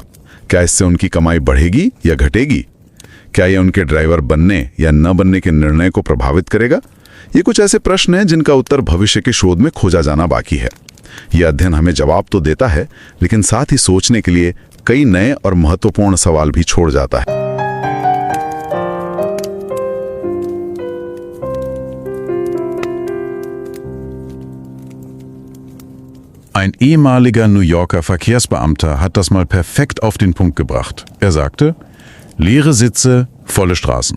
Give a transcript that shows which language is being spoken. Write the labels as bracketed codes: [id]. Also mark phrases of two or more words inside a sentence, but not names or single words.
[hi] क्या इससे उनकी कमाई बढ़ेगी या घटेगी? क्या यह उनके ड्राइवर बनने या न बनने के निर्णय को प्रभावित करेगा? ये कुछ ऐसे प्रश्न हैं जिनका उत्तर भविष्य के शोध में खोजा जाना बाकी है। यह अध्ययन हमें जवाब तो देता है, लेकिन साथ ही सोचने के लिए कई नए और महत्वपूर्ण सवाल भी छोड़ जाता है। [de] Ein ehemaliger New Yorker Verkehrsbeamter hat das mal perfekt auf den Punkt gebracht. Er sagte, leere Sitze, volle Straßen.